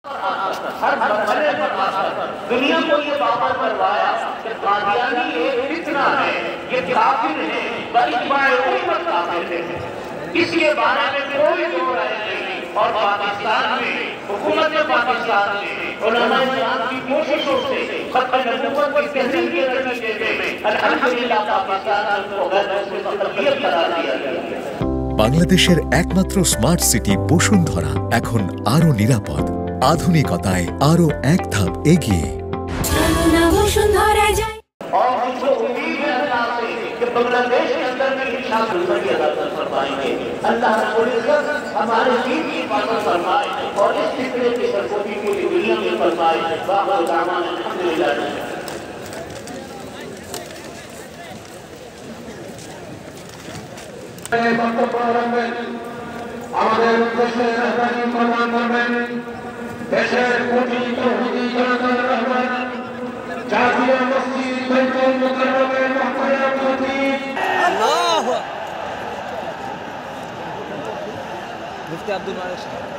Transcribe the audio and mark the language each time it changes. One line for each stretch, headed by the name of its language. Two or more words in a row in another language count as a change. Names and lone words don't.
Urdu: ہر مرحلے پر دنیا کو یہ باور کروایا کہ قادیانی ایک فتنہ ہے، یہ کافر ہے، بلکہ امت کافر ہے، اس کے بارے میں کوئی دو رائے نہیں۔ اور پاکستان میں حکومت پاکستان میں علماء اسلام کی کوششوں سے ختم نبوت کی تحریک کے نتیجے میں الحمدللہ پاکستان کو غیر مسلم اقلیت قرار دیا گیا۔
Bangla: বাংলাদেশের একমাত্র স্মার্ট সিটি বসুন্ধরা এখন আরো নিরাপদ, আধুনিকতায় আরো এক ধাপ এগিয়ে।
Urdu: اور مجھ کو امید ہے اللہ سے کہ بنگلہ دیش کے اندر میں انشاءاللہ زندگی ادا فرمائیں گے۔ اللہ رب العزت ہمارے دین کی حفاظت فرمائے اور اس فتنے کی سرکوبی پوری دنیا میں فرمائے۔
Arabic: وآخر دعوانا الحمدللہ۔
Bangla: আমাদের দেশের রাজধানী প্রদান করবেন দেশের কোটি তৌহিদি জনতার রহমান জাতীয় মসজিদ বাইতুল মুকাররমের মহতারাম খতিব আল্লাহু মুফতি আব্দুল মালিক সাহেব।